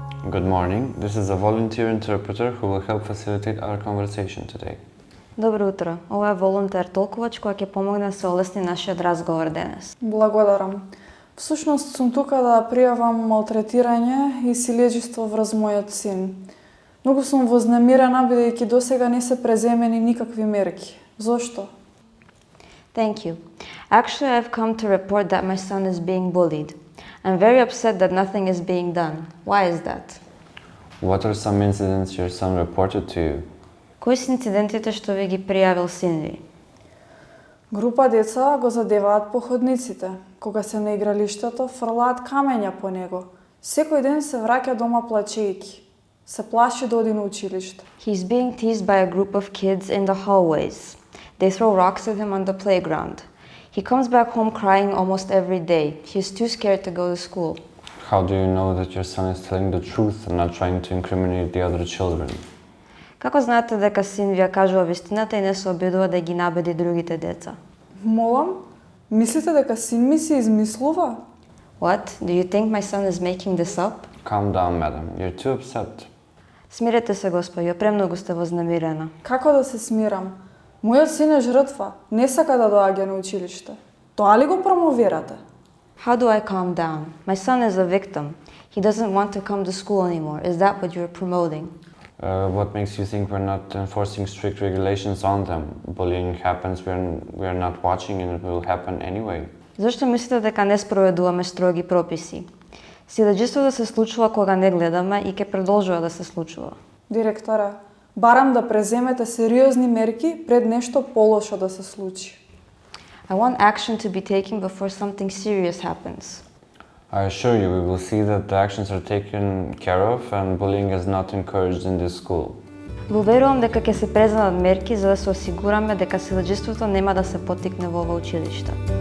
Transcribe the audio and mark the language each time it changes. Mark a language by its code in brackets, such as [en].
[en] Good morning. This is a volunteer interpreter who will help facilitate our conversation today. [mk] Добро утро. Ова е волонтер толковач која ќе помогне да се олесни нашиот разговор денес. Благодарам. Всушност сум тука да пријавам малтретирање и силежество врз мојот син. Многу сум вознемирена бидејќи досега не се преземени никакви мерки. Зошто? [en] Thank you. Actually, I've come to report that my son is being bullied. I'm very upset that nothing is being done. Why is that? What are some incidents your son reported to you? [mk] Кои се инцидентите што ви ги пријавил син ви? Група деца го задеваат по ходниците. Кога се на игралиштето, фрлаат камења по него. Секој ден се враќа дома плачејќи. Се плаши да оди на училиште. [en] He's being teased by a group of kids in the hallways. They throw rocks at him on the playground. He comes back home crying almost every day. He's too scared to go to school. How do you know that your son is telling the truth and not trying to incriminate the other children? [mk] Како знаете дека син ви ја кажува вистината и не се обидува да ги набеди другите деца? Молам, мислите дека син ми се измислува? [en] What? Do you think my son is making this up? Calm down, madam. You're too upset. [mk] Смирете се, господјо, премногу сте вознемирена. Како да се смирам? Мојот син е жртва, не сака да доаѓа на училиште. Тоа ли го промовирате? [en] How do I calm down? My son is a victim. He doesn't want to come to school anymore. Is that what you're promoting? What makes you think we're not enforcing strict regulations on them? Bullying happens, we are not watching and it will happen anyway. [mk] Зошто мислите дека не спроведуваме строги прописи? Силеđеството се случува кога не гледаме и ќе продолжува да се случува. Директора, барам да преземете сериозни мерки пред нешто полошо да се случи. [en] I want action to be taken before something serious happens. I assure you, we will see that the actions are taken care of and bullying is not encouraged in this school. [mk] Верувам дека ќе се преземат мерки за да се осигураме дека силаџеството нема да се поттикне во ова училиште.